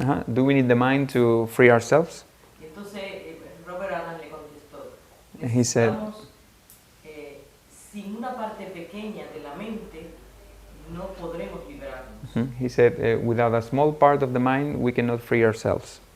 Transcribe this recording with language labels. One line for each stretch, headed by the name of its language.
English: Do we need the mind to free ourselves?
Spanish: Y entonces Robert Adams le contestó,
English: He said,
Spanish: necesitamos, sin una parte pequeña de la mente no podremos liberarnos.
English: He said, without a small part of the mind, we cannot free ourselves.